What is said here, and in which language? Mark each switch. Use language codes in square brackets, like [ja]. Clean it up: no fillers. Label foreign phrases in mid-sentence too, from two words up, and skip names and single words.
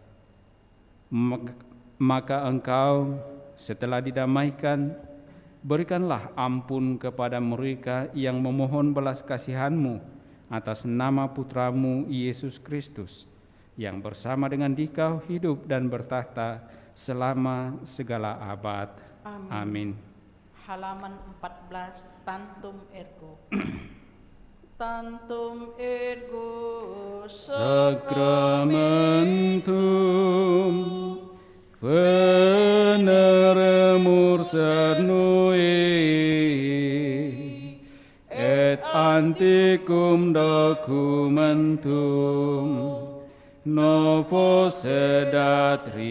[id] Maka Engkau setelah didamaikan, berikanlah ampun kepada mereka yang memohon belas kasihan-Mu atas nama Putra-Mu Yesus Kristus, yang bersama dengan Dikau hidup dan bertahta selama segala abad. Amin. Halaman 14, Tantum Ergo. [la] Tantum Ergo Sacramentum veneremur Cernui et antiquum documentum novo sedat